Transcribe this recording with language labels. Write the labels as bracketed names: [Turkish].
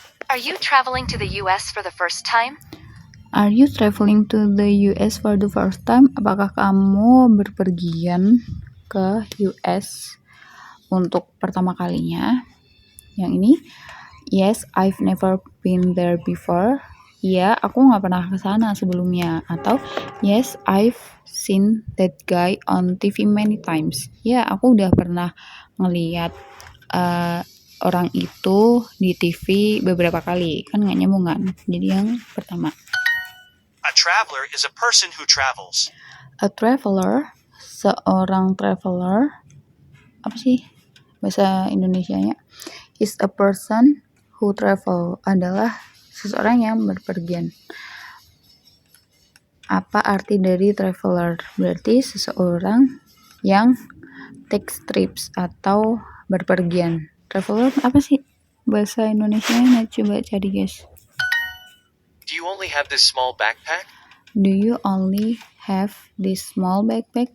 [English] Are you traveling to the US for the first time? Are you traveling to the US for the first time? [Indonesian] Apakah kamu berpergian ke US untuk pertama kalinya? Yang ini, [English] yes, I've never been there before. [Indonesian] Ya, aku nggak pernah ke sana sebelumnya. Atau, [English] yes, I've seen that guy on TV many times. [Indonesian] Ya, aku udah pernah ngeliat orang itu di TV beberapa kali. Kan nggak nyambung kan? Jadi yang pertama. [English] A traveler is a person who travels. [Indonesian] A traveler, seorang traveler, apa sih bahasa Indonesianya? [English] Is a person who travel, [Indonesian] adalah seseorang yang berpergian. Apa arti dari traveler? Berarti seseorang yang [English] takes trips [Indonesian] atau berpergian. Traveler apa sih bahasa Indonesianya? Coba cari guys. [English] Do you only have this small backpack? Do you only have this small backpack?